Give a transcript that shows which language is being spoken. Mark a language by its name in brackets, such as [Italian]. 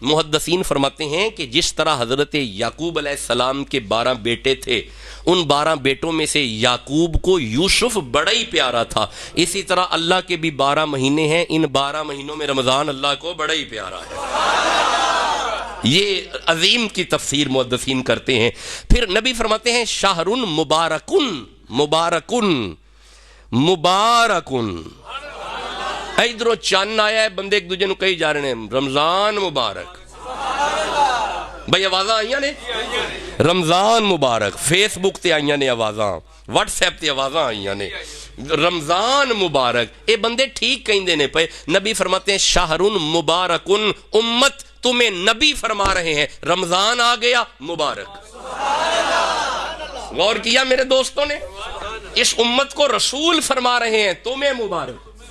[Urdu] محدثین فرماتے ہیں کہ جس طرح حضرت یعقوب علیہ السلام کے 12 بیٹے تھے, ان 12 بیٹوں میں سے یعقوب کو یوسف بڑا ہی پیارا تھا, اسی طرح اللہ کے بھی 12 مہینے ہیں, ان 12 مہینوں میں رمضان اللہ کو بڑا ہی پیارا ہے. یہ عظیم کی تفسیر محدثین کرتے ہیں. پھر نبی فرماتے ہیں [Arabic] شہر مبارکن, مبارکن مبارکن. [Punjabi] ادھروں چاند آیا ہے, بندے ایک دوجے نو کہی جا رہے ہیں رمضان مبارک. بھئی آوازاں آئیاں نے رمضان مبارک, فیس بک تے آئیاں نے آوازاں, واٹس ایپ تے آوازاں آئیاں نے رمضان مبارک. اے بندے ٹھیک کہیں دینے پہ. [Urdu] نبی فرماتے ہیں [Arabic] شہر مبارکن, [Urdu] امت تمہیں نبی فرما رہے ہیں رمضان آ گیا مبارک. غور کیا میرے دوستوں نے؟ اس امت کو رسول فرما رہے ہیں تمہیں مبارک.